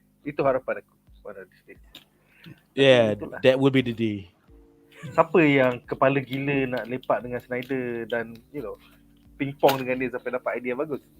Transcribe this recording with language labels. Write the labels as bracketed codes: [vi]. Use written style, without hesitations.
[ms] Itu harapan aku pada stage. [en] Yeah, that will be the day. [ms] Siapa yang kepala gila nak lepak dengan Snyder dan [en] you know [ms] pingpong dengan dia sampai dapat idea bagus?